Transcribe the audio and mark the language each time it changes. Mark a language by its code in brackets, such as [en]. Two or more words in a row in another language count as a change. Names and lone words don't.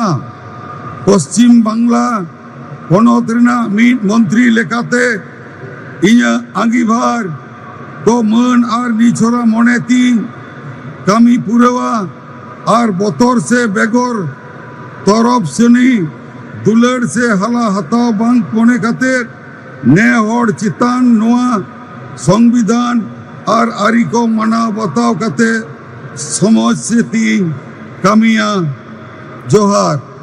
[sat] ᱯᱚᱥᱪᱤᱢ ᱵᱟᱝᱞᱟ ᱯᱚᱱᱚᱛ ᱨᱮᱱᱟᱜ ᱢᱤᱫ ᱢᱚᱱᱛᱨᱤ ᱞᱮᱠᱟᱛᱮ ᱤᱧᱟᱹᱜ ᱟᱸᱜᱤᱵᱷᱟᱨ ᱫᱚ ᱢᱟᱹᱱ ᱟᱨ ᱱᱤᱪᱷᱚᱨᱟ ᱢᱚᱱᱮᱛᱤᱧ ᱠᱟᱹᱢᱤ ᱯᱩᱨᱟᱹᱣᱟ ᱟᱨ ᱵᱚᱛᱚᱨ ᱥᱮ ᱵᱮᱜᱚᱨ ᱛᱚᱨᱚᱯ ᱥᱟᱹᱱᱤ ᱫᱩᱞᱟᱹᱲ ᱥᱮ ᱦᱟᱞᱟ ᱦᱟᱛᱟᱣ ᱵᱟᱝ ᱢᱚᱱᱮ ᱠᱟᱛᱮ ᱱᱮ ᱦᱚᱲ ᱪᱮᱛᱟᱱ ᱱᱚᱣᱟ সংবিধান আর আরি কো মানাও বাতাও কাতে সমাজ সেতিং কামিয়া জোহার।